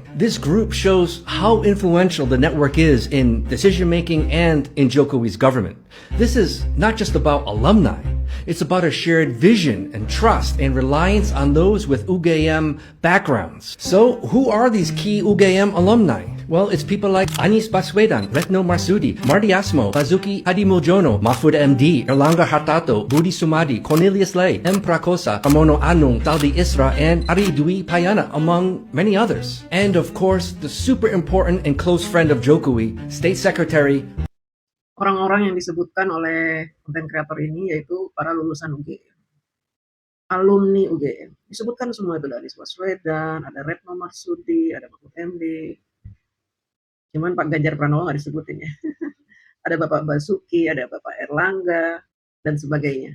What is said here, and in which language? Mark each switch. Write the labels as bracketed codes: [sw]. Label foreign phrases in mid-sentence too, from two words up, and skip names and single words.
[en] This group shows how influential the network is in decision-making and in Jokowi's government. This is not just about alumni. It's about a shared vision and trust and reliance on those with UGM backgrounds. So, who are these key UGM alumni? Well, it's people like Anies Baswedan, Retno Marsudi, Marty Asmo, Basuki Hadimuljono, Mahfud MD, Erlangga Hartarto, Budi Sumadi, Cornelius Lay, M. Prakosa, Pramono Anung, Taldi Isra, and Ari Dwi Payana, among many others. And of course, the super important and close friend of Jokowi, State Secretary. [id] Orang-orang yang disebutkan oleh konten kreator ini yaitu para lulusan UGM. alumni UGM. Disebutkan semua itu, ada Anies Baswedan, ada Retno Marsudi, ada Mahfud MD. Cuman Pak Ganjar Pranowo nggak disebutin ya. Ada Bapak Basuki, ada Bapak Erlangga, dan sebagainya.